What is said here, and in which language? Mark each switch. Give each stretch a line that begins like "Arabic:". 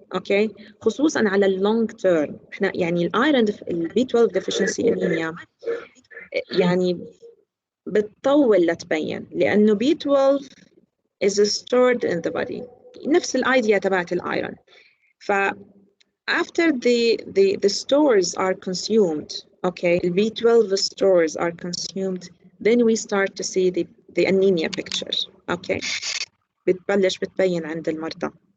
Arabic: Okay, خصوصا على long term. احنا يعني الايرون B12 deficiency anemia يعني بتطول لتبين لانه
English: B12 is stored in the body.
Arabic: نفس الايديا تبعت الايرون.
English: ف after the stores are consumed, okay, the B12 stores are consumed, then we start to see the anemia picture. Okay, بتبين عند المرضى.